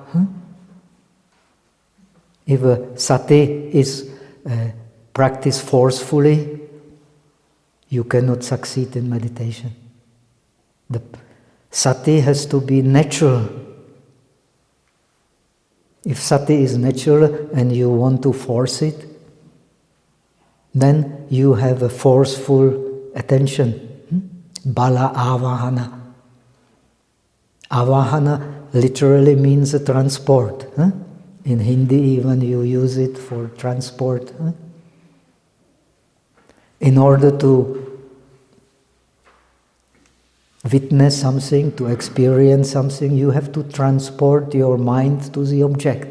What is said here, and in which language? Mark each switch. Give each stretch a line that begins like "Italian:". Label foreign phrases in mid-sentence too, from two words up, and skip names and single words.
English: If a sati is practiced forcefully, you cannot succeed in meditation. The sati has to be natural. If sati is natural and you want to force it, then you have a forceful attention.
Pali: Bala avahana.
English: Avahana literally means a transport. In Hindi even you use it for transport. In order to witness something, to experience something, you have to transport your mind to the object.